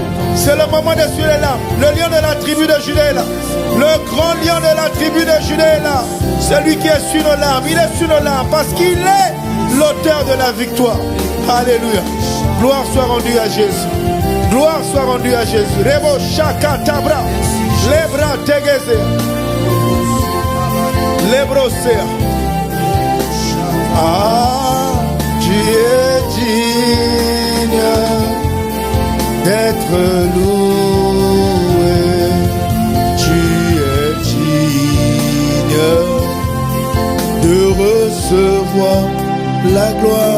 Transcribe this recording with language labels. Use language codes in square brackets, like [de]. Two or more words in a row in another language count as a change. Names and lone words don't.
[fr] C'est le moment d'essuyer les larmes. Le lion de la tribu de Juda est là. Le grand lion de la tribu de Juda est là. Celui qui essuie nos larmes. Il essuie nos larmes parce qu'il est l'auteur de la victoire. Alléluia. Gloire soit rendue à Jésus. Gloire soit rendue à Jésus. Rebo shaka tabra. Lebra tegeze. Lebrosea. Ah, tu es digne d'être loué. Tu es digne de recevoir la gloire.